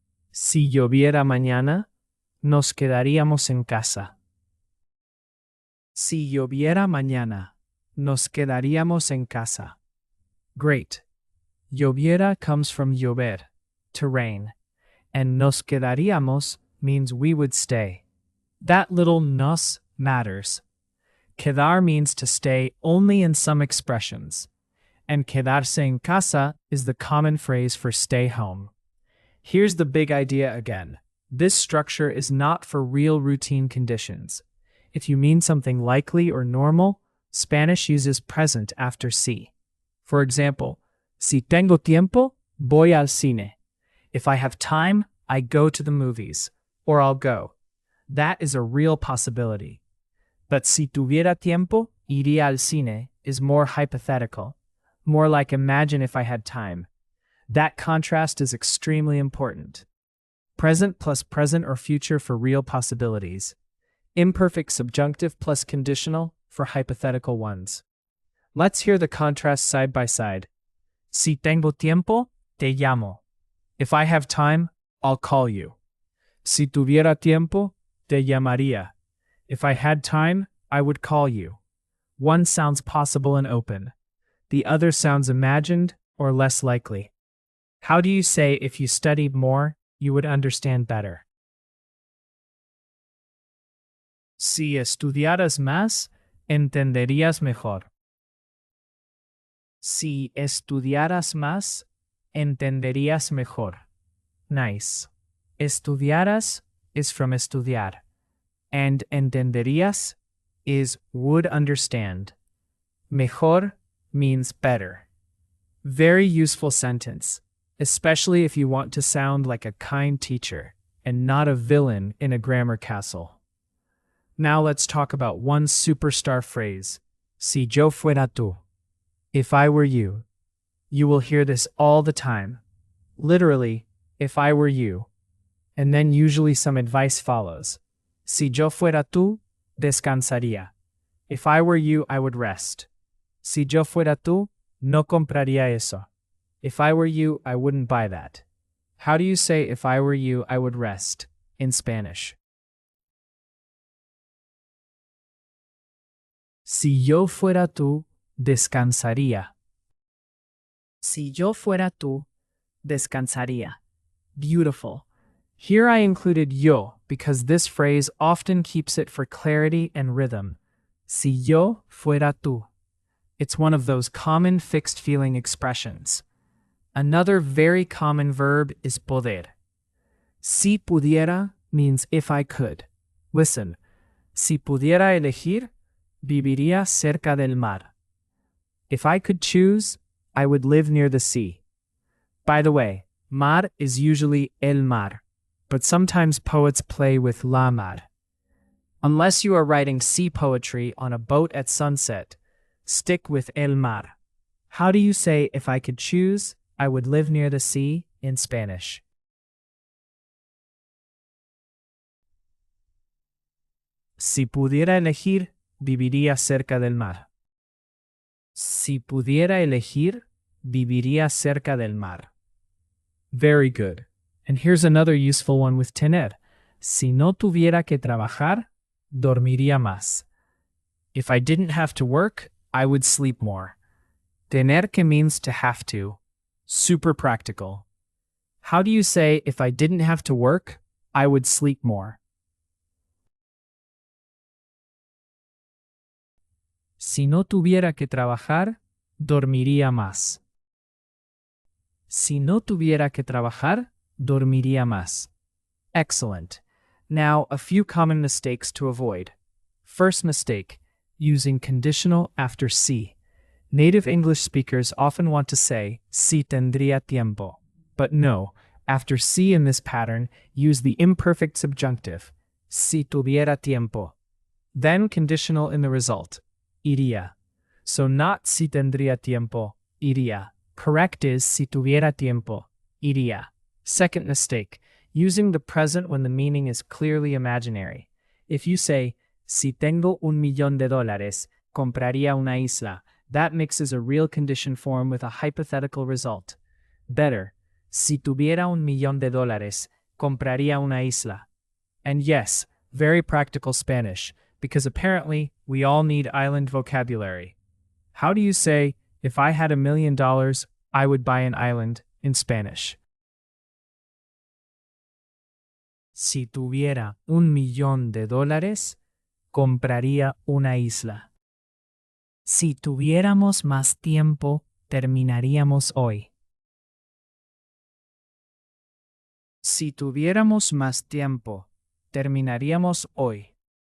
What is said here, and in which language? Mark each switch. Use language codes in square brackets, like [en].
[es] Si lloviera mañana, nos quedaríamos en casa. Si lloviera mañana, nos quedaríamos en casa. [en] Great. Lloviera comes from llover, to rain, and [es] nos quedaríamos [en] means we would stay. That little nos matters. Quedar means to stay only in some expressions, and [es] quedarse en casa [en] is the common phrase for stay home. Here's the big idea again. This structure is not for real routine conditions. If you mean something likely or normal, Spanish uses present after si. For example, [es] si tengo tiempo, voy al cine. [en] If I have time, I go to the movies, or I'll go. That is a real possibility. But [es] si tuviera tiempo, iría al cine [en] is more hypothetical, more like imagine if I had time. That contrast is extremely important. Present plus present or future for real possibilities. Imperfect subjunctive plus conditional for hypothetical ones. Let's hear the contrast side by side. [es] Si tengo tiempo, te llamo. [en] If I have time, I'll call you. [es] Si tuviera tiempo, te llamaría. [en] If I had time, I would call you. One sounds possible and open. The other sounds imagined or less likely. How do you say if you studied more, you would understand better? [es] Si estudiaras más, entenderías mejor. Si estudiaras más, entenderías mejor. [en] Nice. Estudiaras is from estudiar, and entenderías is would understand. Mejor means better. Very useful sentence, especially if you want to sound like a kind teacher and not a villain in a grammar castle. Now let's talk about one superstar phrase, [es] si yo fuera tú. [en] If I were you. You will hear this all the time. Literally, if I were you. And then usually some advice follows. [es] Si yo fuera tú, descansaría. [en] If I were you, I would rest. [es] Si yo fuera tú, no compraría eso. [en] If I were you, I wouldn't buy that. How do you say if I were you, I would rest in Spanish? [es] Si yo fuera tú, descansaría. Si yo fuera tú, descansaría. [en] Beautiful. Here I included yo because this phrase often keeps it for clarity and rhythm. [es] Si yo fuera tú. [en] It's one of those common fixed feeling expressions. Another very common verb is poder. [es] Si pudiera [en] means if I could. Listen, [es] si pudiera elegir, viviría cerca del mar. [en] If I could choose, I would live near the sea. By the way, mar is usually el mar, but sometimes poets play with la mar. Unless you are writing sea poetry on a boat at sunset, stick with el mar. How do you say if I could choose, I would live near the sea in Spanish? [es] Si pudiera elegir, viviría cerca del mar. Si pudiera elegir, viviría cerca del mar. [en] Very good. And here's another useful one with tener. [es] Si no tuviera que trabajar, dormiría más. [en] If I didn't have to work, I would sleep more. [es] Tener que [en] means to have to. Super practical. How do you say if I didn't have to work, I would sleep more? [es] Si no tuviera que trabajar, dormiría más. Si no tuviera que trabajar, dormiría más. [en] Excellent. Now, a few common mistakes to avoid. First mistake, using conditional after si. Native English speakers often want to say, [es] si tendría tiempo. [en] But no, after si in this pattern, use the imperfect subjunctive, [es] si tuviera tiempo. [en] Then conditional in the result, iría. So not [es] si tendría tiempo, iría. [en] Correct is [es] si tuviera tiempo, iría. [en] Second mistake, using the present when the meaning is clearly imaginary. If you say, [es] si tengo $1,000,000, compraría una isla, [en] that mixes a real condition form with a hypothetical result. Better, [es] si tuviera $1,000,000, compraría una isla. [en] And yes, very practical Spanish, because apparently we all need island vocabulary. How do you say, if I had $1,000,000, I would buy an island in Spanish? [es] Si tuviera $1,000,000, compraría una isla. Si tuviéramos más tiempo, terminaríamos hoy. Si tuviéramos más tiempo, terminaríamos hoy.